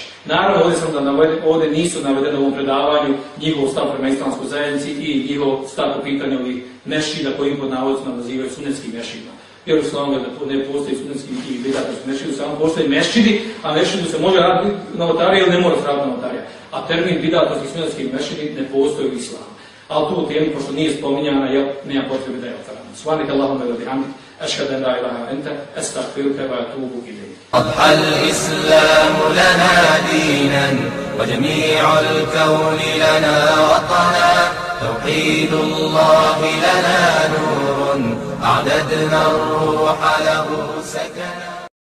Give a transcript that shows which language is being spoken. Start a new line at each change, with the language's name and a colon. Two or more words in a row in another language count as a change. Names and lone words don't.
Bosnian: Naravno, ovdje nisu navedene u ovom predavanju njihov stav prema islamskoj zajednici i njihov stav po pitanju ovih mešida koji pod navodicima nazivaju sunetskim mešidima. Jer u islamu je da ne postoji sunetski i bidatski mešidu, samo postoji mešidi, a mešidu se može raditi novotarija ili ne mora se raditi novotarija. A termin bidatski i sunetski mešidi ne postoji u islamu. Ali tu u temi, pošto nije spominjana, nema potrebe da je otvarana.
Arabic: سبحانك اللهم وبحمدك أشهد أن لا إله إلا أنت أستغفرك وأتوب إليك. أضحى الإسلام لنا دينا وجميع الكون لنا وطنا توحيد الله لنا نور أعددنا الروح له سكنا